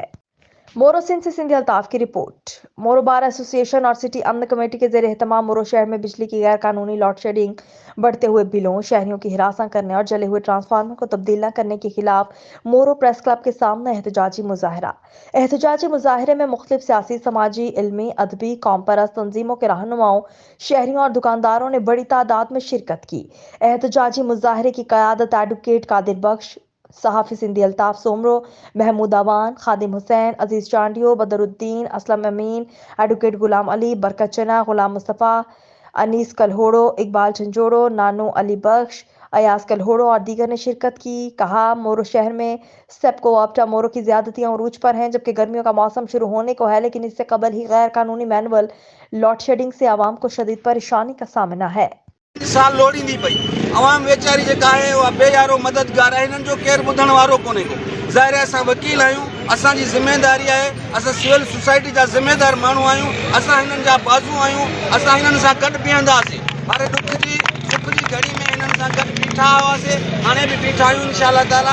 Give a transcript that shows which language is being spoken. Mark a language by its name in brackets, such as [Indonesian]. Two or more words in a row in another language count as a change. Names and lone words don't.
[Urdu] مورو سندھ سے سندھی الطاف کی رپورٹ۔ مورو بار ایسوسی ایشن اور سٹی امن کمیٹی کے زیر اہتمام مورو شہر میں بجلی کی غیر قانونی لوڈ شیڈنگ، بڑھتے ہوئے بلوں، شہریوں کو ہراساں کرنے اور جلے ہوئے ٹرانسفارمر کو تبدیل نہ کرنے کے خلاف مورو پریس کلب کے سامنے احتجاجی مظاہرہ. احتجاجی مظاہرے میں مختلف سیاسی، سماجی، علمی، ادبی، قوم پرست تنظیموں کے رہنماؤں، شہریوں اور دکانداروں نے بڑی تعداد میں شرکت کی. احتجاجی مظاہرے کی قیادت ایڈووکیٹ قادر بخش، صحافی سندھی الطاف سومرو، محمود اعوان، خادم حسین، عزیز چانڈیو، بدرالدین، اسلم امین، ایڈووکیٹ غلام علی، برکت چنا، غلام مصطفیٰ، انیس کلہوڑو، اقبال جھنجھوڑو، نانو علی بخش، ایاس کلہوڑو اور دیگر نے شرکت کی. کہا، مورو شہر میں سیپکو واپڈا مورو کی زیادتیاں عروج پر ہیں. جبکہ گرمیوں کا موسم شروع ہونے کو ہے، لیکن اس سے قبل ہی غیر قانونی مینوئل لوڈ شیڈنگ سے عوام کو شدید پریشانی کا سامنا ہے. [Sindhi] साल लोड़ी नहीं पई अवाम वेचारी जेका है वो बेयारो मददगार है। इन्हनि जो केर ॿुधण वारो कोन्हे को। ज़ाहिर आहे असां वकील आहियूं, असांजी ज़िम्मेदारी आहे, असां सिविल सोसाइटी जा ज़िम्मेदार माण्हू आहियूं, असां हिननि जा बाज़ू आहियूं, असां हिननि सां गॾु बीहंदासीं। हर दुख जी सुख जी घड़ी में हिननि सां गॾु बीठा हुआसीं, हाणे बि बीठा आहियूं [Arabic] إن شاء الله تعالى.